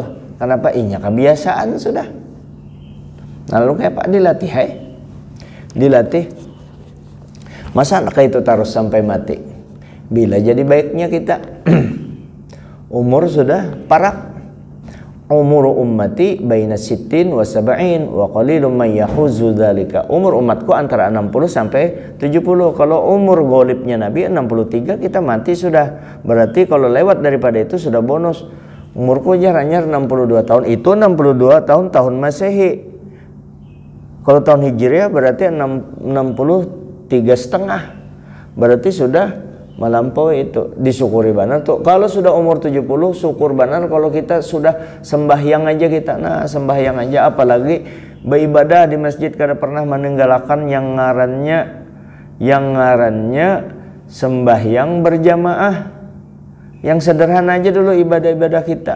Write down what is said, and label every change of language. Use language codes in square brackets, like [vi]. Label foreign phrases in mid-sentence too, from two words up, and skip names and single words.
[bjn] Kenapa? Inya kebiasaan sudah. Lalu kayak Pak dilatih, dilatih. Masa anak itu terus sampai mati? Bila jadi baiknya kita umur sudah parak. [ar] عمر أمتي بين ستين وسبعين وقليل من يجوز ذلك. [bjn] Umur umatku antara 60 sampai 70. Kalau umur golibnya Nabi 63, kita mati sudah. Berarti kalau lewat daripada itu sudah bonus. Umurku anyar 62 tahun. Itu 62 tahun Masehi. Kalau tahun Hijriah berarti 63,5. Berarti sudah melampaui itu. Disyukuri benar tuh. Kalau sudah umur 70, syukur benar kalau kita sudah sembahyang aja kita. Nah, sembahyang aja, apalagi beribadah di masjid kada pernah meninggalkan yang ngarannya sembahyang berjamaah. Yang sederhana aja dulu ibadah-ibadah kita.